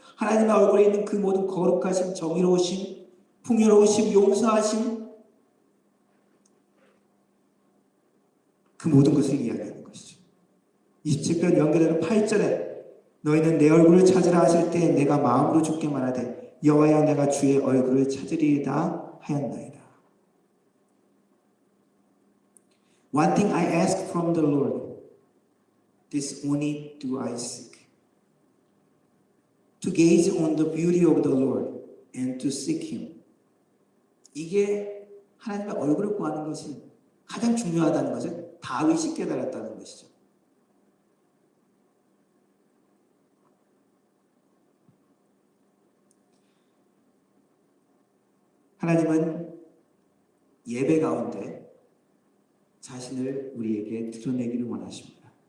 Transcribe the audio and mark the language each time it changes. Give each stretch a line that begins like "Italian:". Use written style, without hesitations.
Korean: 하나님의 얼굴에 있는 그 모든 거룩하심, 정의로우심, 풍요로우심, 용서하심, 그 모든 것을 이야기하는 것이죠. 27편 연결되는 8절에 너희는 내 얼굴을 찾으라 하실 때 내가 마음으로 주께 말하되 여호와여 내가 주의 얼굴을 찾으리이다 하였나이다.
English: One thing I ask from the Lord, this only do I seek, to gaze on the beauty of the Lord and to seek Him.
Korean: 이게 하나님의 얼굴을 구하는 것이 가장 중요하다는 것을 다윗이 깨달았다는 것이죠. 하나님은 예배 가운데 자신을 우리에게 드러내기를 원하십니다.